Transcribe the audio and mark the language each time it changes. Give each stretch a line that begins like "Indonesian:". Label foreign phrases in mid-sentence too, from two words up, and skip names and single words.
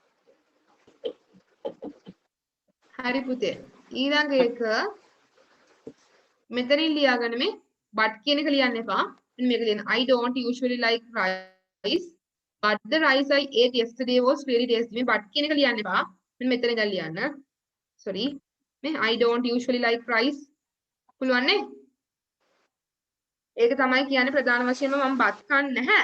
Sinhala: හරි පුතේ. ඊළඟ එක මෙතනින් ලියාගන්න මේ but කියන එක ලියන්න එපා. මෙන්න මේක ලියන්න.
English: I don't usually like rice but the rice I ate yesterday was really tasty.
Sinhala: මේ but කියන එක ලියන්න එපා. මෙන්න මෙතන ඉඳන් ලියන්න. sorry.
English: මේ I don't usually like rice.
Sinhala: පුළුවන් නේ? ඒක තමයි කියන්නේ ප්‍රධාන වශයෙන්ම මම බත් කන්නේ නැහැ.